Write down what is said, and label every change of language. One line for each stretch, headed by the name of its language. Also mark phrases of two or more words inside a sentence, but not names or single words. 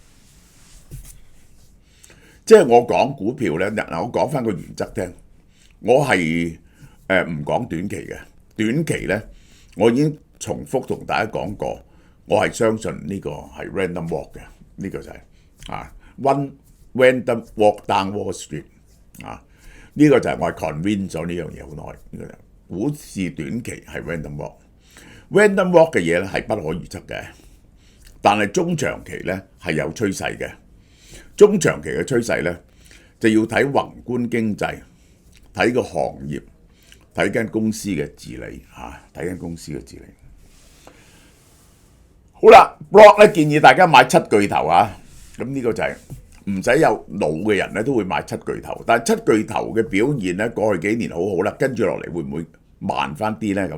Cantonese: 即係我講股票咧，嗱我講翻個原則聽，我係唔講短期嘅。短期咧，我已經重複同大家講過，我係相信呢個係
English: random walk
Cantonese: 嘅，呢個就係 one random walk down Wall Street 呢個就係我係 convince 咗呢樣嘢好耐。呢個就股市短期係
English: random walk， random walk
Cantonese: 嘅嘢咧係不可預測嘅，但係中長期咧係有趨勢嘅。中長期嘅趨勢咧，就要睇宏觀經濟，睇個行業，睇間公司嘅治理睇間公司嘅治理。好啦 ，Block 咧建議大家買七巨頭咁呢個就係唔使有腦嘅人咧都會買七巨頭，但係七巨頭嘅表現咧過去幾年好好啦，跟住落嚟會唔會慢翻啲咧？